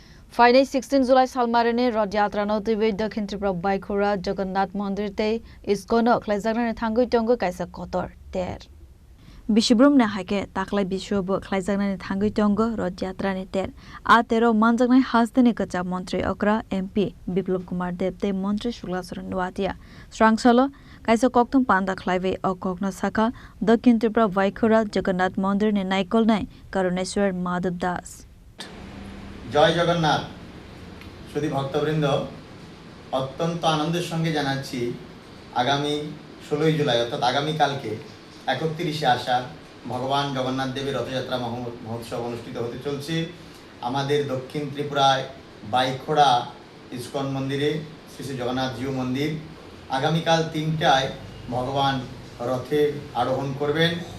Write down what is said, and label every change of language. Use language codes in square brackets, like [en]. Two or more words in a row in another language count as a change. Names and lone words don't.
[trp] Friday 16 July Salmarene Rodhyatra Notibe Dakhin Tripura Baikura Jagannath Mandir te Iskono Khlaijagna Thangoi Tongo Kaisa Kotor ter Bishubrum na hake taklai bishubo Khlaijagna Thangoi Tongo Rodhyatra ne ter A13 Manjagna Hasdene Kacha Mantri Okra MP Biplop Kumar Debte Mantri Shulasaran Nuatia Strangsalo Kaisa Koktum Panda Khlaive Okokna Saka Dakhin Tripura Baikura Jagannath Mandir ne Naikol nai Karuneshwar Madhav Das [bn] জয় জগন্নাথ সুধী ভক্তবৃন্দ অত্যন্ত আনন্দের সঙ্গে জানাচ্ছি আগামী 16 জুলাই অর্থাৎ আগামী কালকে 31শে আষাঢ় ভগবান জগন্নাথ দেবের রথযাত্রা মহোৎসব অনুষ্ঠিত হতে চলছে আমাদের দক্ষিণ ত্রিপুরায় বাইখোড়া ইস্কন মন্দিরে শ্রী শ্রী জগন্নাথ জিউ মন্দির আগামীকাল 3টায় ভগবান রথে আরোহণ করবেন